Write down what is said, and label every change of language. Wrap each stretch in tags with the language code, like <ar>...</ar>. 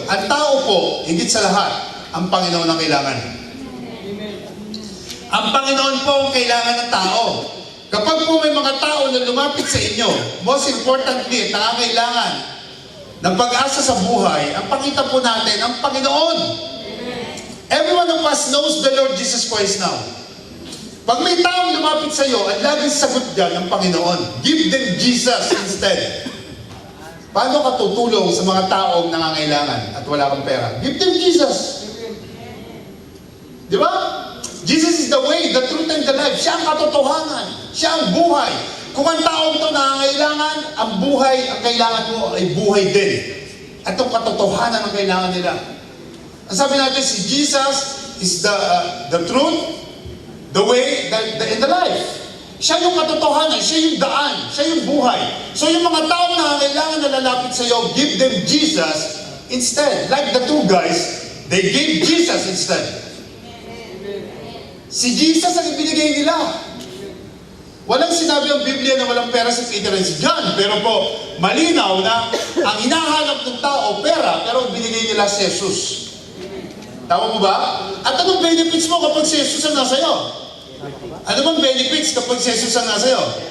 <tl>Ang tao po, higit sa lahat, ang Panginoon ang kailangan. Ang Panginoon po ang kailangan ng tao. Kapag po may mga tao na lumapit sa inyo,</tl> <en>most importantly,</en> <tl>nangangailangan ng pag-asa sa buhay, ang pakita po natin, ang Panginoon.</tl> <en>Every one of us knows the Lord Jesus Christ now.</en> <tl>Pag may taong lumapit sa iyo, ang laging sagot dyan ng Panginoon.</tl> <en>Give them Jesus instead.</en> <tl>Paano ka tutulong sa mga taong nangangailangan at wala kang pera?</tl> <en>Give them Jesus.</en> <tl>Di ba?</tl> <en>Jesus is the way, the truth, and the life.</en> <tl>Siya ang katotohanan. Siya ang buhay. Kung ang taong ito nangangailangan, ang buhay, ang kailangan mo ay buhay din. At itong katotohanan ang kailangan nila. Ang sabi natin, si</tl> <en>Jesus is the truth, the way, and the life.</en> <tl>Siya yung katotohanan, siya yung daan, siya yung buhay. So yung mga taong nangangailangan na lalapit sa iyo,</tl> <en>give them Jesus instead. Like the two guys, they gave Jesus instead.</en> <tl>Si Jesus ang ibinigay nila. Walang sinabi ang Biblia na walang pera si Peter and si John. Pero po, malinaw na ang hinahanap ng tao, pera, pero binigay nila si Jesus. Tama mo ba? At anong benefits mo kapag si Jesus ang nasa iyo? Ano bang benefits kapag si Jesus ang nasa iyo?</tl>